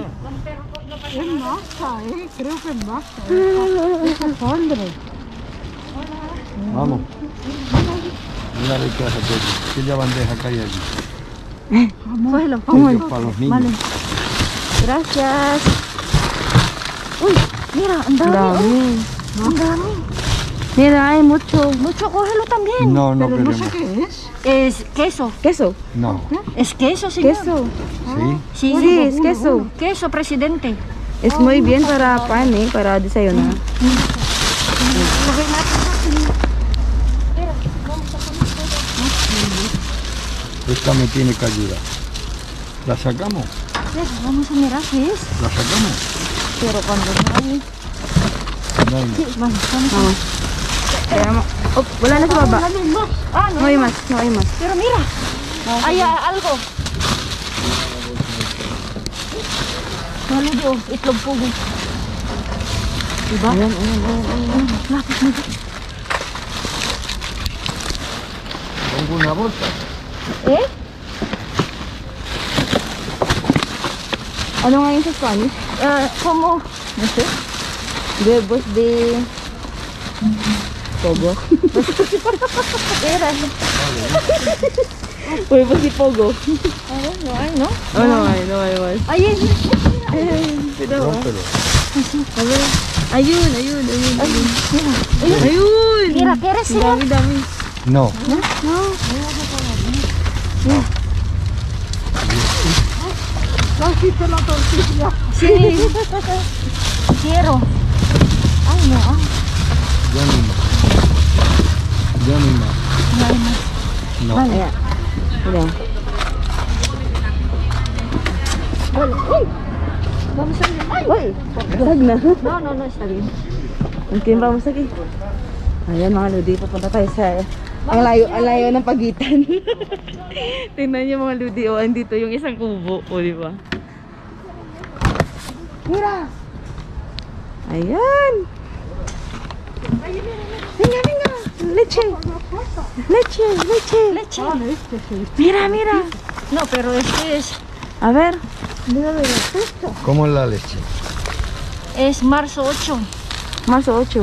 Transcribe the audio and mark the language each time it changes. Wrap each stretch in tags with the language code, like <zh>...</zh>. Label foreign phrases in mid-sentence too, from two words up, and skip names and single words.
<es>Es masa, creo que es masa. Es alfondre. Vamos. Mira de qué hace Pepe. Aquella bandeja que hay allí. Cógelo. Aquello para los niños. Vale. Gracias. Uy, mira,</es> <tl>ang dami. Dami. Ang dami.</tl> <es>Mira, hay mucho. Mucho, cógelo también. No, no Pero no queremos. sé qué es. Es queso. Queso. No. Es queso, señor. Queso. ¿Sí? Sí, Sí, es queso. Queso, presidente. Es muy bien para pan, para desayunar. Esta me tiene que ayudar. ¿La sacamos? Vamos a mirar qué es. ¿La sacamos? Pero cuando no hay... No hay Sí, más. vamos. Vamos.</es> <tl>Kaya mo. Oh, wala na sa baba.</tl> <es>Ah, no. No hay más, no hay más. Pero mira, hay algo.</es> <tl>Maludo, itlog pugo. Diba? Ayan. Lapis mo.</tl> <es>Tengo una bolsa. Eh?</es> <tl>Ano nga yun sa Spanish?</tl> <es>Como... Huevos de... Pogo. Era. Huevos de Pogo. No hay, ¿no? Oh, no hay más. Ay, Rómpelo.</es> <tl>Ayun. Ayun.</tl> <es>mira, ¿quieres señor?</es> <tl>Dami.</tl> <es>No. Trajiste la tortilla. Sí. Quiero. Ay, no. Ya no hay más. Ya no hay más. No hay más. No.</es> <tl>Ayan. Mira.</tl> <es>Bueno, uy. Vamos a ver. Ay.</es> <tl>Uy, basag na.</tl> <es>No, está bien. Okay, vamos aquí.</es> <tl>Ayan mga ludi, papunta tayo sa... Ang layo ng pagitan. Tingnan niyo mga ludi, oh, andito yung isang kubo, oh, di ba?</tl> <es>Mira.</es> <tl>Ayan.</tl> <es>Venga. Leche. Leche. Mira. No, pero este A ver. ¿Cómo es la leche? es marzo 8. Marzo 8.</es>